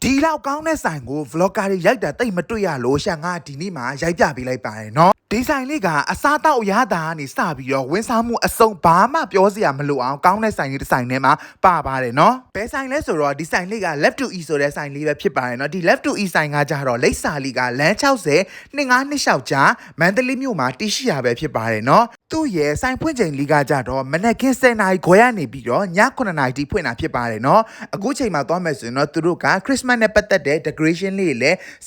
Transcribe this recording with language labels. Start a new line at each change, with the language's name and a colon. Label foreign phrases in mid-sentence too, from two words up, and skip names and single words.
Burmese: လောက်ကောင်းတဲ့ဆိုင်ကို vlogger တွေရိုက်တာတိတ်မတွေ့ရလို့ရှန်ကဒီနေ့မှာရိုက်ပြပေးလိုက်ပါတယ်နော်ဒီဆိုင်လေးကအစားတောက်ရတာကနေစပြီးတော့ဝန်ဆောင်မှုအစုံဘာမှပြောစရာမလိုအောင်ကောင်းတဲ့ဆိုင်လေးတစ်ဆိုင်ထဲမှာပါပါတယ်နော်ဘယ်ဆိုင်လဲဆိုတော့ဒီဆိုင်လေး က
English: left to e
Burmese: ဆိုတဲ့ဆိုင်လေးပဲဖြစ်ပါတယ်နော်ဒီ
English: left to e
Burmese: ဆိုင်ကကြတော့လိပ်စာလေးကလမ်း60 2526ကြားမန္တလေးမြို့မှာတည်ရှိရပဲဖြစ်ပါတယ်နော်သူ့ရဲ့ဆိုင်ဖွင့်ချိန်လေးကကြတော့မ နက်ခင်း10:00နာရီခွဲကနေပြီးတော့ည9:00နာရီထိဖွင့်တာဖြစ်ပါတယ်နော်အခုချိန်မှာသွားမယ်ဆိုရင်တော့သူတို့က Christmas နဲ့ပတ်သက်တဲ့ decoration လေးတွေလည်းစ